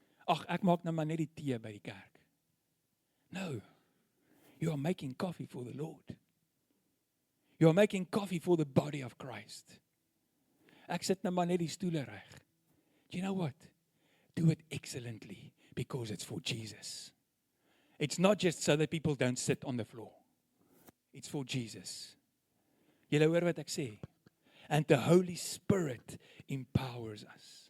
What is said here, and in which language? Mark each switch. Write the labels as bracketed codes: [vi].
[af] Ag, ek maak nou maar net die tee by die kerk. [en] No, you are making coffee for the Lord. You are making coffee for the body of Christ. [af] Ek sit nou maar net die stoele reg. [en] You know what? Do it excellently because it's for Jesus. It's not just so that people don't sit on the floor. It's for Jesus. [af] Julle hoor wat ek sê? [en] And the Holy Spirit empowers us.